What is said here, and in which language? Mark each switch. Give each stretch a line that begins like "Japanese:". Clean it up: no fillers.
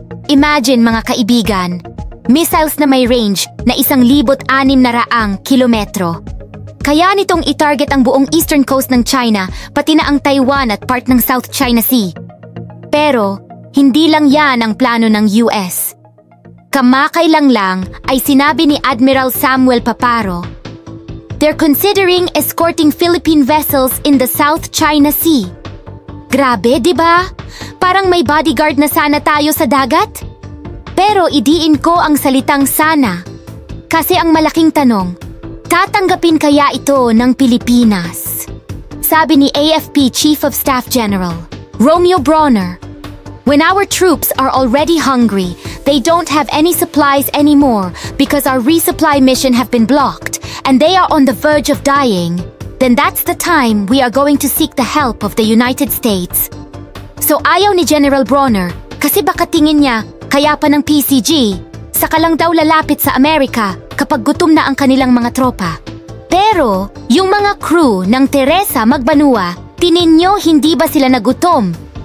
Filipino: Imagine mga kaibigan, missiles na may range na 1,600 kilometro. Kaya nitong i-target ang buong eastern coast ng China, pati na ang Taiwan at part ng South China Sea. Pero, hindi lang yan ang plano ng US. Kamakailang lang ay sinabi ni
English: Admiral Samuel Paparo, they're considering escorting Philippine vessels in the South China Sea.
Filipino: Grabe, di ba? Parang may bodyguard na sana tayo sa dagat? Pero idiin ko ang salitang sana. Kasi ang malaking tanong, tatanggapin kaya ito ng Pilipinas? Sabi ni
English: AFP Chief of Staff General Romeo Bronner, when our troops are already hungry, they don't have any supplies anymore because our resupply mission have been blocked and they are on the verge of dying, then that's the time we are going to seek the help of the United States.
Filipino: So ayaw ni General Bronner kasi baka tingin niya kaya pa ng PCG, saka lang daw lalapit sa Amerika kapag gutom na ang kanilang mga tropa. Pero yung mga crew ng Teresa Magbanua, tininyo hindi ba sila nagutom?